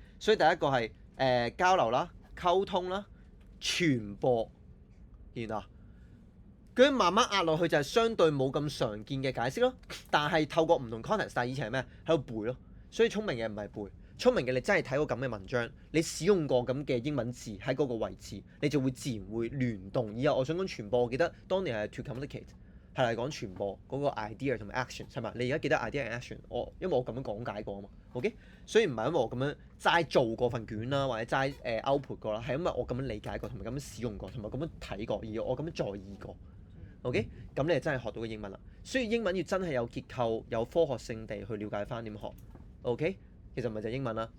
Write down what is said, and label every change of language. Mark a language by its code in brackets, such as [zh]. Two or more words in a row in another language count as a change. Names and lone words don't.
[yue] 所以第一個係交流啦、溝通啦、傳播，然後佢慢慢壓落去就係相對冇咁常見嘅解釋咯，但係透過唔同 context， 但係以前係咩？喺度背咯，所以聰明嘅唔係背，聰明嘅你真係睇過咁嘅文章，你使用過咁嘅英文字喺嗰個位置，你就會自然會聯動。以後我想講傳播，我記得當年係 [en] to communicate [yue] 係嚟講傳播嗰個 idea 同埋 action 係嘛？你而家記得 [en] idea and action， [yue] 因為我咁樣講解過啊嘛 ，OK？所以唔係因為我咁樣齋做過份卷啦，或者齋output 過啦，係因為我咁樣理解過，同埋咁樣使用過，同埋咁樣睇過，而我咁樣在意過。OK， 咁你就真係學到嘅英文啦。所以英文要真係有結構、有科學性地去了解翻點學。OK， 其實咪就係英文啦。